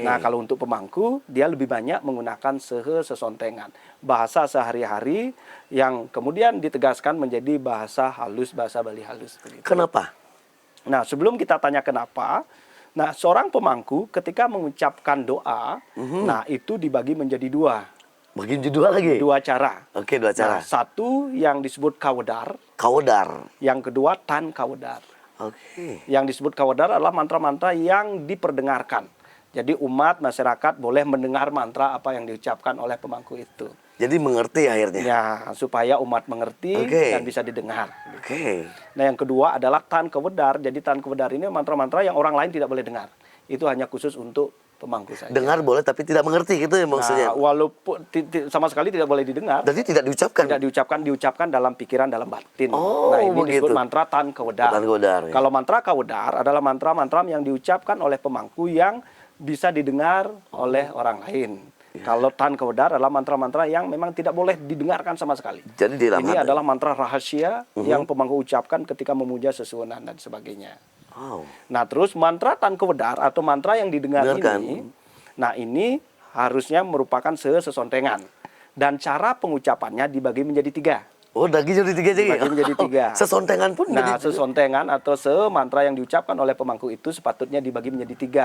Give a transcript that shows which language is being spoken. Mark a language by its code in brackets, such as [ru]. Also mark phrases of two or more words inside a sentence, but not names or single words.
[id] Nah, kalau untuk pemangku dia lebih banyak menggunakan sesontengan, bahasa sehari-hari yang kemudian ditegaskan menjadi bahasa halus, bahasa Bali halus. Begitu. Kenapa? Nah, sebelum kita tanya kenapa, nah seorang pemangku ketika mengucapkan doa, nah itu dibagi menjadi dua Begini dua lagi. cara. Oke, dua cara. Nah, satu yang disebut kawedar, Kawedar. yang kedua tan kawedar. Oke. Yang disebut kawedar adalah mantra-mantra yang diperdengarkan. Jadi umat masyarakat boleh mendengar mantra apa yang diucapkan oleh pemangku itu. Jadi mengerti akhirnya. Ya, supaya umat mengerti Oke. dan bisa didengar. Oke. Nah, yang kedua adalah tan kawedar. Jadi tan kawedar ini mantra-mantra yang orang lain tidak boleh dengar. Itu hanya khusus untuk pemangku saja. Dengar boleh tapi tidak mengerti gitu ya maksudnya. Nah, walaupun sama sekali tidak boleh didengar, Jadi tidak diucapkan. tidak diucapkan dalam pikiran, dalam batin. Oh, Nah, ini begitu. disebut mantra tan kawedar. Tan kawedar, ya. Kalau mantra kawedar adalah mantra-mantra yang diucapkan oleh pemangku yang bisa didengar oleh orang lain. Kalau tan kawedar adalah mantra-mantra yang memang tidak boleh didengarkan sama sekali. Jadi di dalam Ini hati. adalah mantra rahasia yang pemangku ucapkan ketika memuja sesuunan dan sebagainya. Wow. Nah, terus mantra tan kawedar atau mantra yang didengar Dengarkan. ini, nah ini harusnya merupakan sesontengan. Dan cara pengucapannya dibagi menjadi tiga. Oh, daging jadi tiga jadi. Dibagi menjadi tiga. Sesontengan pun Nah, jadi. sesontengan atau semantra yang diucapkan oleh pemangku itu sepatutnya dibagi menjadi tiga.